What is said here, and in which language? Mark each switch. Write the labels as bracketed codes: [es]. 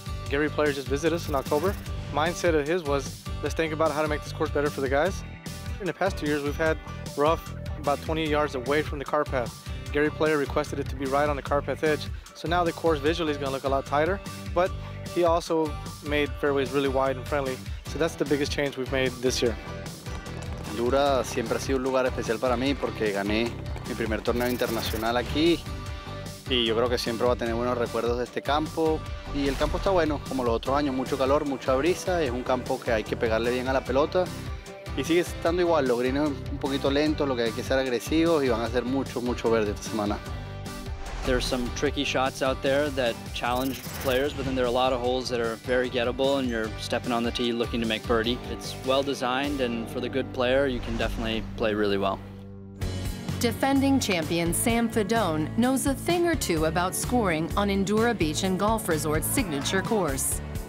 [en] Gary Player just visited us in October. Mindset of his was, let's think about how to make this course better for the guys. In the past 2 years, we've had rough about 20 yards away from the car path. Gary Player requested it to be right on the car path edge. So now the course visually is going to look a lot tighter, but he also made fairways really wide and friendly. So that's the biggest change we've made this year. [es] Indura siempre ha sido un lugar especial para mí porque gané mi primer torneo internacional aquí y yo creo que siempre va a tener buenos recuerdos de este campo y el campo está bueno, como los otros años, mucho calor, mucha brisa, es un campo que hay que pegarle bien a la pelota y sigue estando igual, los greens un poquito lentos, lo que hay que ser agresivos y van a ser mucho verde esta semana. [en] There's some tricky shots out there that challenge players, but then there are a lot of holes that are very gettable and you're stepping on the tee looking to make birdie. It's well designed, and for the good player, you can definitely play really well. Defending champion Sam Fedone knows a thing or two about scoring on Indura Beach and Golf Resort's signature course.